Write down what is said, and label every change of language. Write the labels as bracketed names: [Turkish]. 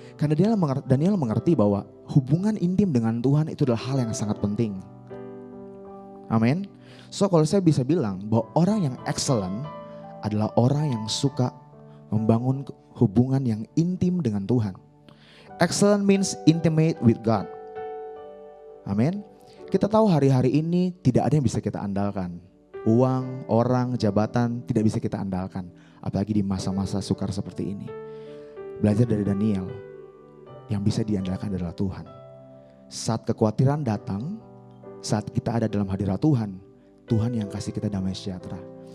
[Indonesian] Karena Daniel mengerti bahwa hubungan intim dengan Tuhan itu adalah hal yang sangat penting. Amin. So kalau saya bisa bilang bahwa orang yang excellent adalah orang yang suka membangun hubungan yang intim dengan Tuhan. [English] Excellent means intimate with God. [Indonesian] Amin. Kita tahu hari-hari ini tidak ada yang bisa kita andalkan. Uang, orang, jabatan tidak bisa kita andalkan. Apalagi di masa-masa sukar seperti ini. Belajar dari Daniel, yang bisa diandalkan adalah Tuhan. Saat kekhawatiran datang, saat kita ada dalam hadirat Tuhan, Tuhan yang kasih kita damai sejahtera.